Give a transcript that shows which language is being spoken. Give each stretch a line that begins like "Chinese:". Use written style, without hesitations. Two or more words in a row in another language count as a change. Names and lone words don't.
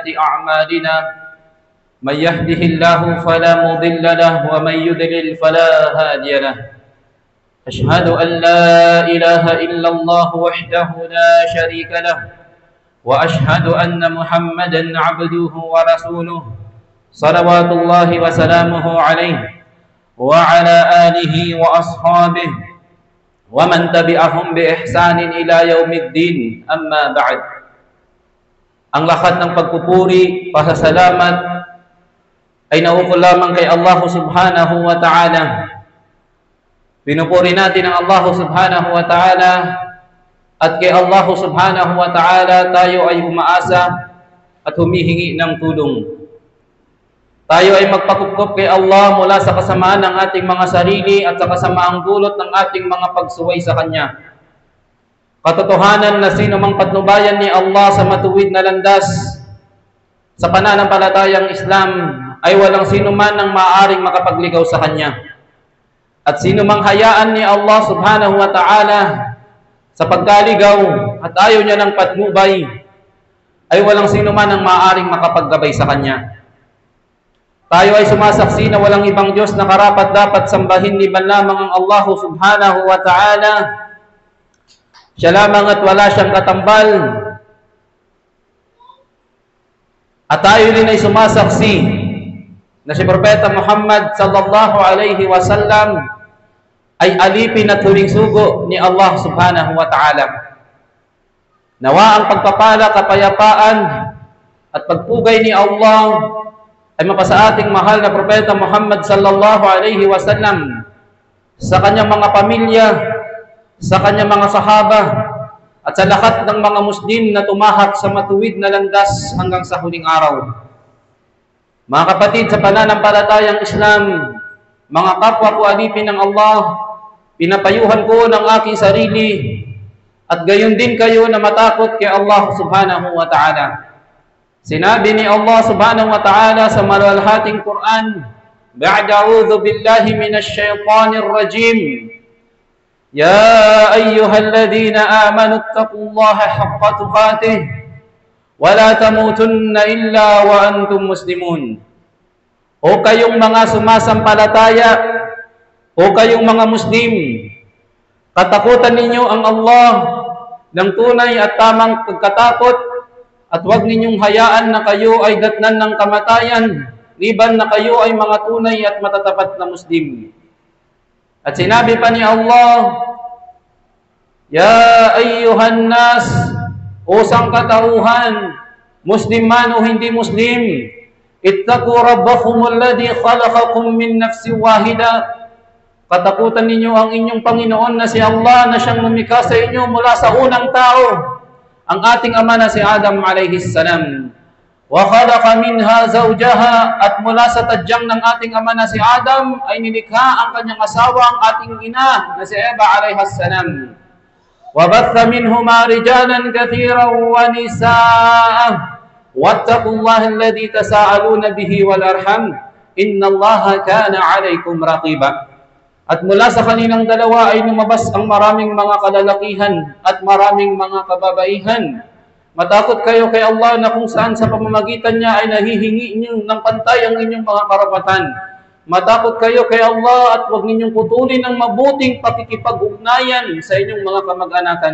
Arabic: أعمالنا من يهده الله فلا مضل له ومن يضلل فلا هادي له أشهد أن لا إله إلا الله وحده لا شريك له وأشهد أن محمدا عبده ورسوله صلوات الله وسلامه عليه وعلى آله وأصحابه ومن تبعهم بإحسان إلى يوم الدين أما بعد.
Filipino: Ang lahat ng pagpupuri, pasasalamat ay naukol lamang kay Allah
Arabic: سبحانه وتعالى.
Filipino: Pinupuri natin ang Allah
Arabic: سبحانه وتعالى
Filipino: at kay Allah
Arabic: سبحانه وتعالى
Filipino: tayo ay umaasa at humihingi ng tulong. Tayo ay magpakupkop kay Allah mula sa kasamaan ng ating mga sarili at sa kasamaang dulot ng ating mga pagsuway sa Kanya. Katotohanan na sino mang patnubayan ni Allah sa matuwid na landas sa pananampalatayang Islam ay walang sino man ang maaaring makapagligaw sa Kanya. At sino mang hayaan ni Allah
Arabic: سبحانه وتعالى
Filipino: sa pagkaligaw at ayaw niya ng patnubay ay walang sino man ang maaaring makapaggabay sa Kanya. Tayo ay sumasaksi na walang ibang Diyos na karapat-dapat sambahin liban lamang ang Allah
Arabic: سبحانه وتعالى.
Filipino: Siya lamang at wala siyang katambal. At tayo rin ay sumasaksi na si Propeta Muhammad
Arabic: صلى الله عليه وسلم
Filipino: ay alipin at huling sugo ni Allah
Arabic: سبحانه وتعالى.
Filipino: Nawa ang pagpapala, kapayapaan at pagpugay ni Allah ay mapasa ating mahal na Propeta Muhammad
Arabic: صلى الله عليه وسلم
Filipino: sa kanyang mga pamilya, sa kanyang mga sahaba, at sa lahat ng mga Muslim na tumahak sa matuwid na landas hanggang sa huling araw. Mga kapatid sa pananampalatayang Islam, mga kapwa ko alipin ng Allah, pinapayuhan ko ng aking sarili at gayon din kayo na matakot kay Allah
Arabic: سبحانه وتعالى.
Filipino: Sinabi ni Allah
Arabic: سبحانه وتعالى
Filipino: sa maluwalhating Quran,
Arabic: بعد أعوذ بالله من الشيطان الرجيم يا أيها الذين آمنوا اتقوا الله حق تقاته ولا تموتن إلا وأنتم مسلمون.
Filipino: O kayong mga sumasampalataya, o kayong mga Muslim, katakutan ninyo ang Allah ng tunay at tamang pagkatakot, at huwag ninyong hayaan na kayo ay datnan ng kamatayan, liban na kayo ay mga tunay at matatapat na Muslim. At sinabi pa ni Allah,
Arabic: يا أيها الناس,
Filipino: o sangkatauhan, Muslim man o hindi Muslim,
Arabic: اتقوا ربكم الذي خلقكم من نفس واحدة.
Filipino: Katakutan ninyo ang inyong Panginoon na si Allah na siyang lumikha sa inyo mula sa unang tao, ang ating ama na si Adam
Arabic: عليه السلام. وخلق منها زوجها,
Filipino: at mula sa tadyang ng ating ama na si Adam ay nilikha ang kanyang asawa, ang ating ina na si Eva
Arabic: عليه السلام. وبث منهما رجالا كثيرا ونساء. واتقوا الله الذي تساءلون به والأرحام إن الله كان عليكم رقيبا.
Filipino: At mula sa kanilang dalawa ay lumabas ang maraming mga kalalakihan at maraming mga kababaihan. Matakot kayo kay Allah na kung saan sa pamamagitan niya ay nahihingi niyo ng pantay ang inyong mga karapatan. Matakot kayo kay Allah at huwag ninyong putulin ang mabuting pakikipag-ugnayan sa inyong mga kamag-anakan.